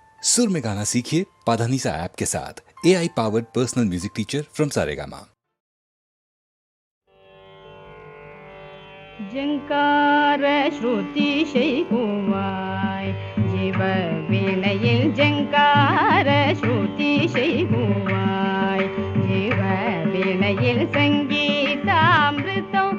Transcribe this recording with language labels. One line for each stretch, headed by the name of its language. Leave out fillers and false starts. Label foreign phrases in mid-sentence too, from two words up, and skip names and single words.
Hindi: सुर में गाना सीखिए पाधानीसा ऐप के साथ।
English: AI powered personal music teacher from Saregama.
Tamil: ஜங்கார ஸ்ருதி செய்குவாய் ஜீவ வீணையில் ஜங்கார ஸ்ருதி செய்குவாய் ஜீவ வீணையில் சங்கீதாமிருதம்